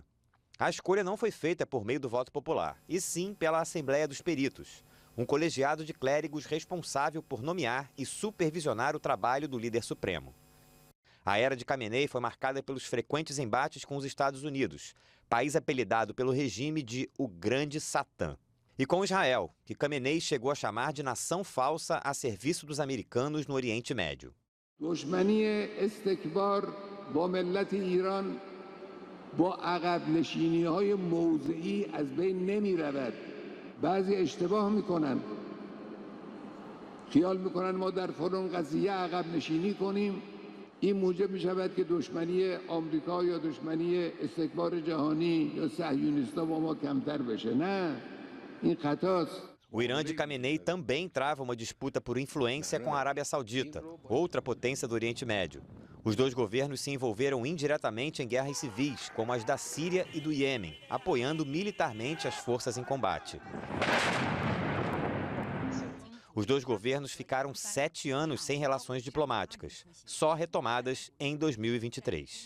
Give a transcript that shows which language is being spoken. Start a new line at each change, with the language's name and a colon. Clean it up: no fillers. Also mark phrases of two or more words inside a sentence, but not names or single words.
Portuguese: A escolha não foi feita por meio do voto popular, e sim pela Assembleia dos Peritos, um colegiado de clérigos responsável por nomear e supervisionar o trabalho do líder supremo. A era de Khamenei foi marcada pelos frequentes embates com os Estados Unidos, país apelidado pelo regime de o Grande Satã. E com Israel, que Khamenei chegou a chamar de nação falsa a serviço dos americanos no Oriente Médio.
Persian: با عقب نشینی‌های موضعی از بین نمی‌رود. بعضی اشتباه می‌کنن. خیال می‌کنن ما در فلان قضیه عقب نشینی کنیم. این موجب می‌شود که دشمنی آمریکا یا دشمنی استکبار جهانی یا صهیونیست‌ها با ما کمتر بشه. نه. این خطاست.
Portuguese: O Irã de Khamenei também trava uma disputa por influência com a Arábia Saudita, outra potência do Oriente Médio. Os dois governos se envolveram indiretamente em guerras civis, como as da Síria e do Iêmen, apoiando militarmente as forças em combate. Os dois governos ficaram 7 anos sem relações diplomáticas, só retomadas em 2023.